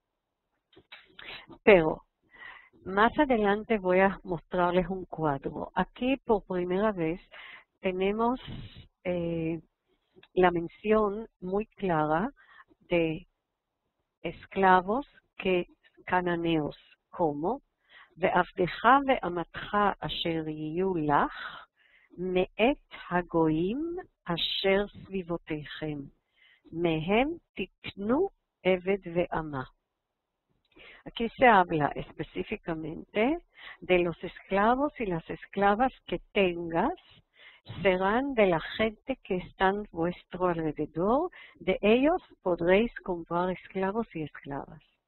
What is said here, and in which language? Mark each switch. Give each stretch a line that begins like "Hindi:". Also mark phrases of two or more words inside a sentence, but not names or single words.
Spanish: Pero más adelante voy a mostrarles un cuadro. Aquí por primera vez tenemos la mención muy clara de esclavos cananeos, como
Hebrew: ועבדך ואמתך אשר יהיו לך מאת הגויים אשר סביבותיכם, מהם תקנו עבד ואמה.
Spanish: Aquí se habla específicamente de los esclavos y las esclavas que tengas, serán de la gente que están a vuestro alrededor, de ellos podréis comprar esclavos y esclavas.